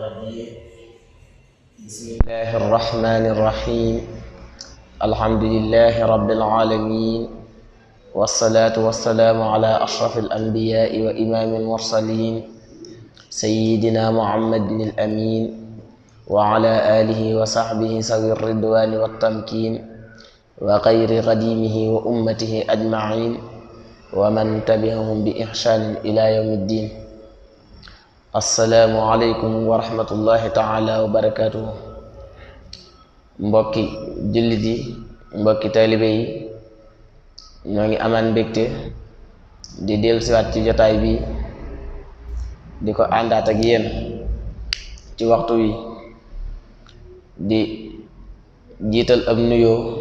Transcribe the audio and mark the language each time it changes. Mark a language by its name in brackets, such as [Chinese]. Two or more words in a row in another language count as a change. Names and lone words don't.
[Arabic] بسم الله الرحمن الرحيم الحمد لله رب العالمين والصلاة والسلام على أشرف الأنبياء وإمام المرسلين سيدنا محمد الأمين وعلى آله وصحبه ذوي الرضوان والتمكين وخير قديمه وأمته أجمعين ومن تبعهم بإحسان إلى يوم الدين. السلام عليكم ورحمة الله تعالى وبركاته. [Wolof] mbokki jullit yi mbokki taalibe yi ñoo ngi amaan mbégte di dellusiwaat ci jotaay bi di ko àndaat ak yéen ci waxtu wi di jiital ab nuyoo